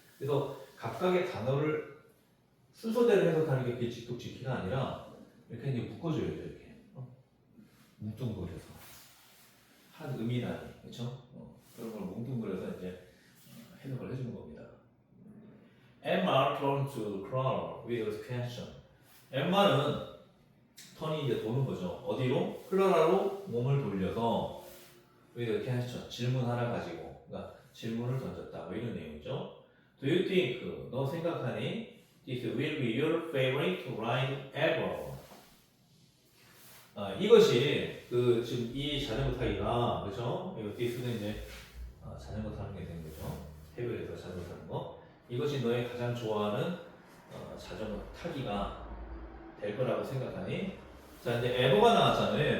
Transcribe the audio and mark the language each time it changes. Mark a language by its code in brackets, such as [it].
[ko] 그래서 각각의 단어를 순서대로 해석하는 게 그게 직독직해가 아니라 이렇게 이제 묶어줘야 돼요. 이렇게 뭉뚱그려서 한 의미 단위, 그렇죠? 그런 걸 뭉뚱그려서 이제 해석을 해주는 겁니다. [en] Emma turned to Clara with a question. [ko] 엠마는 턴이 이제 도는 거죠. 어디로? 클라라로 몸을 돌려서 [en] with a question [ko] 질문 하나 가지고, 그러니까 질문을 던졌다. 뭐 이런 내용이죠. [en] Do you think [ko] 너 생각하니? [en] This will be your favorite ride ever. [ko] 이것이 그 지금 이 자전거 타기가 그렇죠? 이 this는 이제 자전거 타는 게 되는 거죠. 해변에서 자전거 타는 거. 이것이 너의 가장 좋아하는 자전거 타기가 될 거라고 생각하니? 자, 이제 ever가 나왔잖아요.